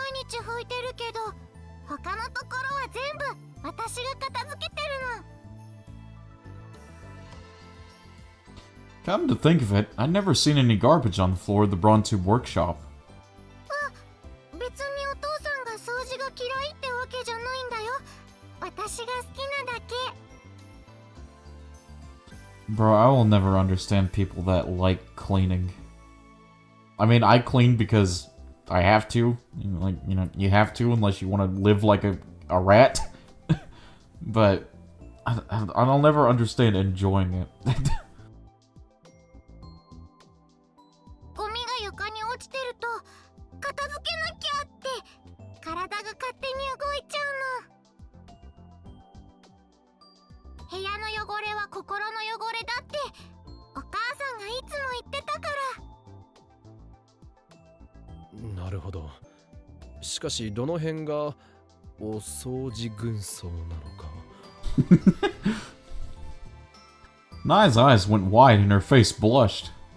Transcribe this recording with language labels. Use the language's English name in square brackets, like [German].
[Japanese] 口拭いてるけど他のところは全部私が片付けてるの。 [English] Come to think of it, I'd never seen any garbage on the floor of the Brontube workshop. [Japanese] 別にお父さんが掃除が嫌いってわけじゃないんだよ。私が好きなだけ。 [English] Bro, I will never understand people that like cleaning. I mean, I clean because I have to. Like, you know, you have to unless you want to live like a rat. But I'll never understand enjoying it. [Japanese] ゴミが床に落ちてると片付けなきゃって体が勝手に動いちゃうの。部屋の汚れは心の汚れだってお母さんがいつも言ってたから。なるほど。しかしどの辺がお掃除軍曹なのか。 [English] Nai's eyes went wide and her face blushed.